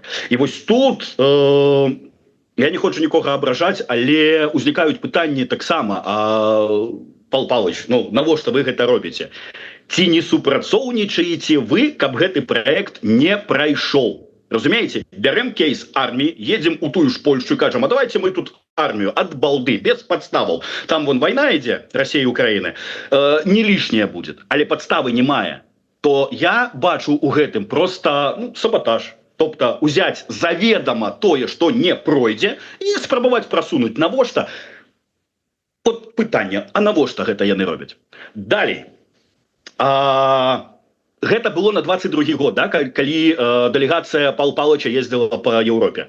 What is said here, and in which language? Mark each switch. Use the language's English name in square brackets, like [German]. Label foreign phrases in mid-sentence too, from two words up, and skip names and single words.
[Belarusian] І вось тут я не хочу нікога абражаць, але узнікаюць пытанні таксама: Пал Палыч, ну навошта вы гэта робіце? Ці не супрацоўнічаеце вы, каб гэты праект не прайшоў? Разумееце, бярем кейс армії, едем у тую ж Польшу і кажем, [Russian] а давайте мы тут [Belarusian] армію ад балды, без подставаў. [Russian] Там вон война ідзе, Россия і Украина, не лишняя будет, [Belarusian] але подставы не мае. То я бачу у гэтым просто саботаж. Тобто узяць заведомо тое, што не пройдзе, і спрабаваць прасунуць. Навошта? От пытанне, а навошта гэта яны робяць? Далей. Гэта было на 22-й год, да, калі дэлегацыя Пал Палыча ездила по Еўропе.